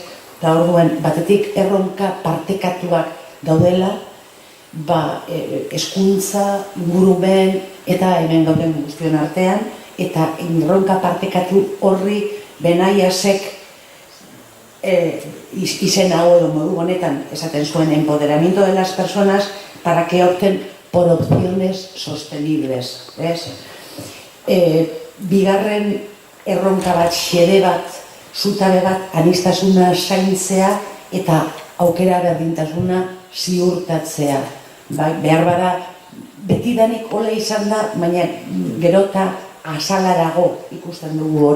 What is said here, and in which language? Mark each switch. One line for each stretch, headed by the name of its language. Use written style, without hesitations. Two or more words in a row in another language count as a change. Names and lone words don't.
Basque: Eta orduan, batetik erronka partekatuak daudela, hezkuntza, ingurumen eta hemen gauden guztion artean, eta erronka partekatu horri Benaiasek izen hau edo modu honetan esaten zuen
Spanish: empoderamiento de las personas para que opten por opciones sostenibles,
Basque: ez? Bigarren erronka bat, xede bat, zutabe bat, aniztasuna zaintzea eta aukera berdintasuna ziurtatzea. Behar bada, betidanik hola izan da, baina gerota azalarago ikusten dugu hori.